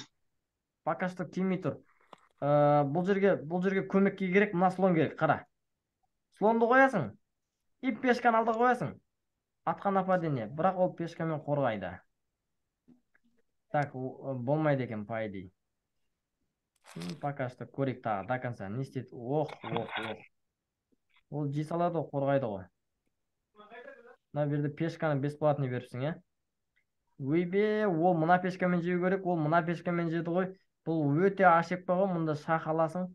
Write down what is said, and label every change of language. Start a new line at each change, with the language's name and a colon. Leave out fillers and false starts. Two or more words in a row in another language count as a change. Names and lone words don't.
Russian: Пока что
Kazakh: келмей тұр. Бұл жерге көмекке керек, мына слон керек, қара. Слонды қоясың, и пешканы алды қоясың. Атқа нападение, бірақ ол пешкамен қорғайды. Так, болмайды екен,
Russian: по идее. Пока что
Kazakh: көрейік тағы,
Russian: до конца.
Kazakh: Не істейді? Ол жей салады ғой, қорғайды ғой. Мына жерде пешканы бесплатный беріпсің, иә? Ойбе, ол мына пешкамен жеу керек, ол мына пешкамен жеді ғой. Бұл өте ашекпа ғой, мұнда шах аласың.